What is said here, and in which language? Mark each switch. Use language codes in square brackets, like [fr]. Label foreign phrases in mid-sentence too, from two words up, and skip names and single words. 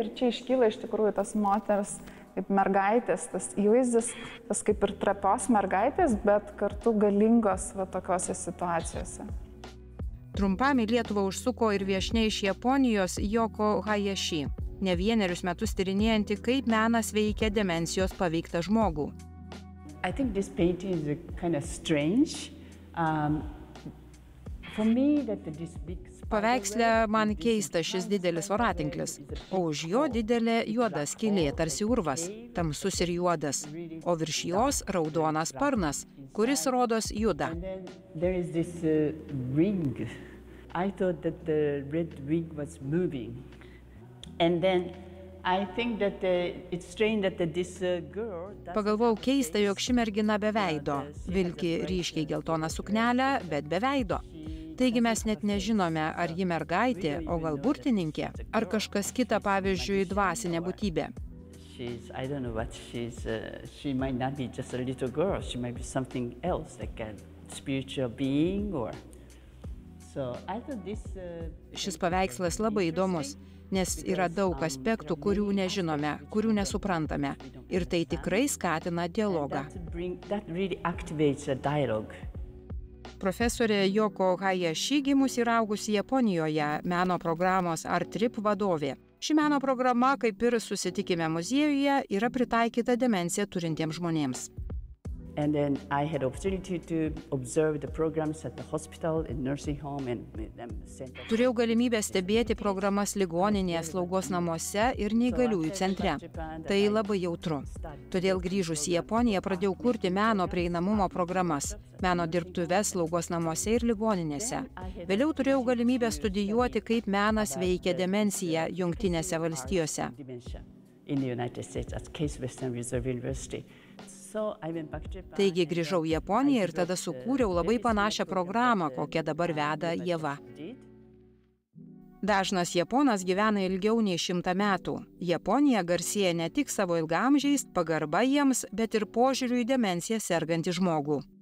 [lt] Ir čia iškyla iš tikrųjų tas moters kaip mergaitės, tas įvaizdis, tas kaip ir trapios mergaitės, bet kartu galingos tokiose situacijose. Trumpam į Lietuvą užsuko ir viešnia iš Japonijos Yoko Hayashi, ne vienerius metus tyrinėjanti, kaip menas veikia demencijos paveiktą žmogų. [en] I think this painting is kind of strange. For me that this big [lt] Paveiksle man keista šis didelis voratinklis, o už jo didelė juoda skylė, tarsi urvas, tamsus ir juodas, o virš jos raudonas sparnas, kuris rodos juda. [en] There is this ring. I thought that the red ring was moving. And then I think that it's strange that this girl. [lt] Pagalvojau keista, jog ši mergina be veido, vilki ryškiai geltoną suknelę, bet be veido. Taigi mes net nežinome, ar ji mergaitė, o gal burtininkė, ar kažkas kita, pavyzdžiui, dvasinė būtybė. [en] I don't know what she might not be just a little girl, she might be something else, like a spiritual being or [lt] Šis paveikslas labai įdomus, nes yra daug aspektų, kurių nežinome, kurių nesuprantame. Ir tai tikrai skatina dialogą. Profesorė Yoko Hayashi gimusi ir augusi Japonijoje, meno programos Art Trip vadovė. Ši meno programa, kaip ir Susitikime muziejuje, yra pritaikyta demenciją turintiems žmonėms. [en] And then I had opportunity to observe the programs at the hospital, in nursing home and center. [lt] Turėjau galimybę stebėti programas ligoninėje, slaugos namuose ir neįgaliųjų centre. Tai labai jautru. Todėl grįžus į Japoniją pradėjau kurti meno prieinamumo programas, meno dirbtuves slaugos namuose ir ligoninėse. Vėliau turėjau galimybę studijuoti, kaip menas veikia demenciją Jungtinėse valstijose. [en] In the United States at Case Western Reserve University. [lt] Taigi grįžau į Japoniją ir tada sukūriau labai panašią programą, kokią dabar veda Ieva. Dažnas japonas gyvena ilgiau nei 100 metų. Japonija garsėja ne tik savo ilgaamžiais, pagarba jiems, bet ir požiūriu į demenciją sergantį žmogų.